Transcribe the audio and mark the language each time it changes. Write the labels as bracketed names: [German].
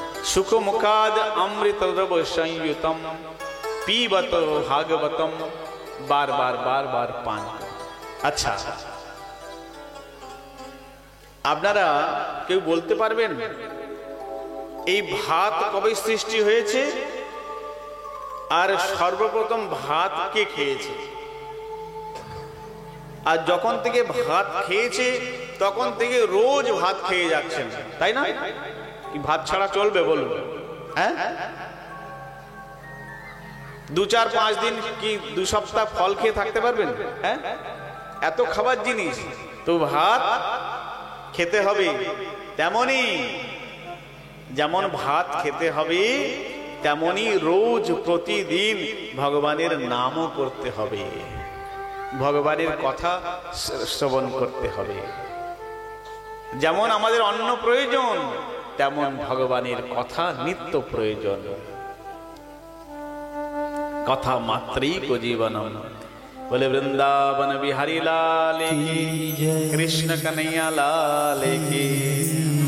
[Sanskrit] सुख मुखाद अमृत द्रव संयुतम पीबत भागवतम, बार बार बार बार पान। [Bangla] अच्छा, আপনারা কেউ বলতে পারবেন এই ভাত কবে সৃষ্টি হয়েছে আর সর্বপ্রথম ভাত কে খেয়েছে? আর যখন থেকে ভাত খেয়েছে তখন থেকে রোজ ভাত খেয়ে যাচ্ছেন, তাই না? কি ভাত ছাড়া চলবে বলুন? হ্যাঁ, 2, 4, 5 দিন কি 2 সপ্তাহ ফল খেয়ে থাকতে পারবেন? হ্যাঁ, এত খাবার জিনিস তো ভাত খেতে হবে। তেমনি যেমন ভাত খেতে হবে তেমনি রোজ প্রতিদিন ভগবানের নামও করতে হবে, ভগবানের কথা শ্রবণ করতে হবে। যেমন আমাদের অন্ন প্রয়োজন তেমন ভগবানের কথা নিত্য প্রয়োজন। কথা মাত্রই কো জীবনম। [Hindi] बोले वृंदावन बिहारी लाल की, कृष्ण कन्हैया लाल की।